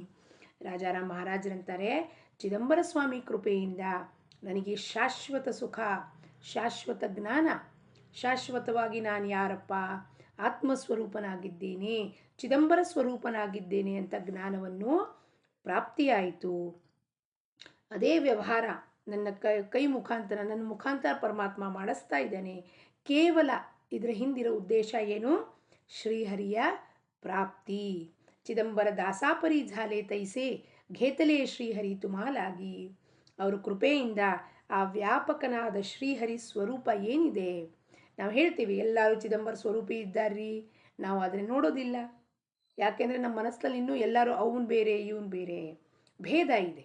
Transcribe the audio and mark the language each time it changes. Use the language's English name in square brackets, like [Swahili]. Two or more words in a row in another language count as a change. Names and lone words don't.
[Kannada] ರಾಜಾರಾಮ್ ಮಹಾರಾಜರಂತಾರೆ, ಚಿದಂಬರ ಸ್ವಾಮಿ ಕೃಪೆಯಿಂದ ನನಗೆ ಶಾಶ್ವತ ಸುಖ, ಶಾಶ್ವತ ಜ್ಞಾನ, ಶಾಶ್ವತವಾಗಿ ನಾನು ಯಾರಪ್ಪ, ಆತ್ಮಸ್ವರೂಪನಾಗಿದ್ದೇನೆ, ಚಿದಂಬರ ಸ್ವರೂಪನಾಗಿದ್ದೇನೆ ಅಂತ ಜ್ಞಾನವನ್ನು ಪ್ರಾಪ್ತಿಯಾಯಿತು. ಅದೇ ವ್ಯವಹಾರ ನನ್ನ ಕೈ ಮುಖಾಂತರ, ನನ್ನ ಮುಖಾಂತರ ಪರಮಾತ್ಮ ಮಾಡಿಸ್ತಾ ಇದ್ದಾನೆ. ಕೇವಲ ಇದರ ಹಿಂದಿರೋ ಉದ್ದೇಶ ಏನು, ಶ್ರೀಹರಿಯ ಪ್ರಾಪ್ತಿ। [Marathi] चिदंबर दासापरी झाले तैसे घेतಲೆ श्रीहरी तुम्हालागी. [Kannada] ಅವರ ಕೃಪೆಯಿಂದ ಆ ವ್ಯಾಪಕನಾದ ಶ್ರೀಹರಿ ಸ್ವರೂಪ ಏನಿದೆ, ನಾವು ಹೇಳ್ತೀವಿ ಎಲ್ಲರೂ ಚಿದಂಬರ ಸ್ವರೂಪಿ ಇದ್ದಾರ್ರಿ, ನಾವು ಅದನ್ನು ನೋಡೋದಿಲ್ಲ. ಯಾಕೆಂದರೆ ನಮ್ಮ ಮನಸ್ಸಲ್ಲಿ ಇನ್ನೂ ಎಲ್ಲರೂ ಅವನು ಬೇರೆ ಇವನು ಬೇರೆ ಭೇದ ಇದೆ.